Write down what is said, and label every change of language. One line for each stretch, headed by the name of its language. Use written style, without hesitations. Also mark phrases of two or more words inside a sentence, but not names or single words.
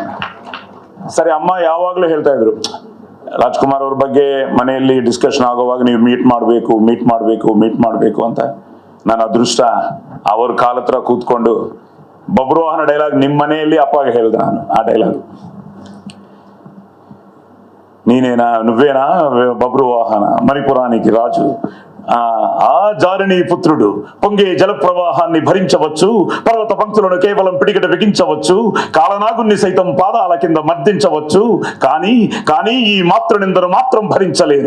Kannada: ಸರಿ, ಅಮ್ಮ ಯಾವಾಗಲೂ ಹೇಳ್ತಾ ಇದ್ರು ರಾಜ್ಕುಮಾರ್ ಅವ್ರ ಬಗ್ಗೆ ಮನೆಯಲ್ಲಿ ಡಿಸ್ಕಷನ್ ಆಗೋವಾಗ ನೀವು ಮೀಟ್ ಮಾಡಬೇಕು ಅಂತ. ನನ್ನ ಅದೃಷ್ಟ ಅವ್ರ ಕಾಲ ಹತ್ರ ಕೂತ್ಕೊಂಡು ಬಬ್ರುವಾಹನ ಡೈಲಾಗ್ ನಿಮ್ಮ ಮನೆಯಲ್ಲಿ ಅಪ್ಪಗೆ ಹೇಳಿದೆ ನಾನು. ಆ ಡೈಲಾಗ್,
Telugu: నువ్వేనా బబ్రువాహన మణిపురానికి రాజు, ఆ జారిణి పుత్రుడు పొంగే జల ప్రవాహాన్ని భరించవచ్చు, పర్వత పంక్తులను కేవలం పిడికిట బిగించవచ్చు, కాలనాగుని సైతం పాదాల కింద మర్దించవచ్చు, కానీ ఈ మాతృనిందను మాత్రం భరించలేను.